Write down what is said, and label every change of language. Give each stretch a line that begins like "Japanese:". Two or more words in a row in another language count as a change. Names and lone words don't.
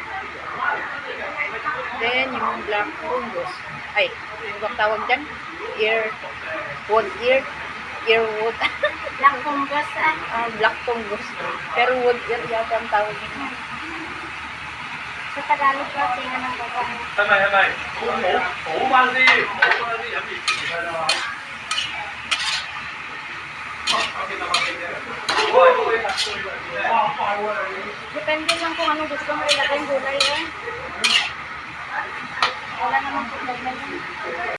Filipino: Then, yung
English: black fungus.
Filipino: Ay, yung bang tawag dyan? Earwood.
English: Black fungus Black fungus.
Filipino: Pero
English: wood ear
Filipino: yata ang tawag niya. sa Tagalog po, tingnan ng baba.
Cantonese: 係咪好翻先？好翻啲飲熱水係嘛？
Filipino: Depende lang kung anong gusto mo ilagay yung gulay. Wala naman po